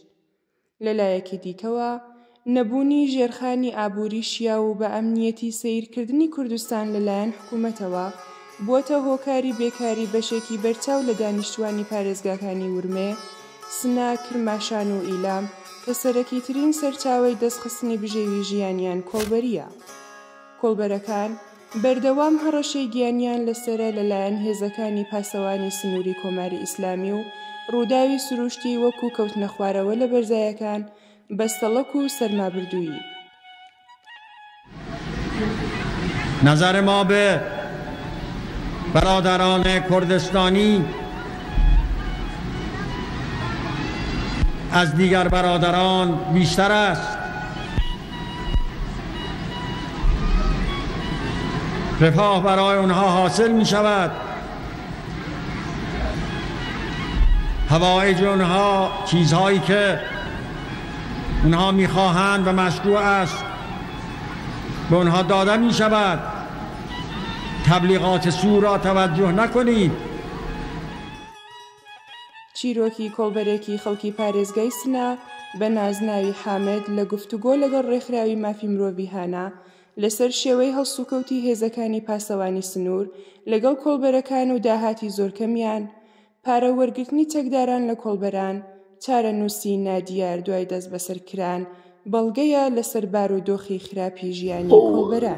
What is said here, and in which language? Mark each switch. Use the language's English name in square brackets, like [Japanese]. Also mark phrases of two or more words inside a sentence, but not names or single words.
[Central Kurdish] لەلایەکی دیکەوە نەبوونی ژێرخانی ئابووری شیا و بە ئەمنیەتی سەیرکردنی کوردستان لەلایەن حکوومەتەوە بووەتە هۆکاری بێکاری بەشێکی بەرچاو لە دانیشتوانی پارێزگاکانی ورمێ، سنا، کرماشان و ئیلام کە سەرەکیترین سەرچاوەی دەستخستنی بژێوی ژیانیان کۆڵبەریە. کۆڵبەرەکان بەردەوام هەڕەشەی گیانیان لەسرە لەلایەن هێزەکانی پاسەوانی سنووری کۆماری ئیسلامی و ڕووداوی سروشتی وەکو کەوتنە خوارەوە لە بەرزایەکان، بەستەڵەک و سەرمابردوویی. [Persian] نظر ما به برادران کردستانی از دیگر برادران بیشتر است. رفاه برای اونها حاصل می شود. حوایج اونها، چیزهایی که اونها می خواهند و مشروع است، به اونها داده می شود. تبلیغات سو را توجه نکنید. [Central Kurdish] چیرۆکی کۆڵبەرێکی خەڵکی پارێزگای سنا بە نازناوی حامد لە گفتوگۆ لەگەڵ ڕێکخراوی مافی مرۆڤی هانا لەسەر شێوەی هەڵسوکەوتی هێزەکانی پاسەوانی سنوور لەگەڵ کۆڵبەرەکان و داهاتی زۆرکەمیان، پارە وەرگرتنی چەکداران لە کۆڵبەران، چارەنووسی نادیار دوای دەست بەسەرکران بەڵگەیە لەسەر بار و دۆخی خراپی ژیانی کۆڵبەران.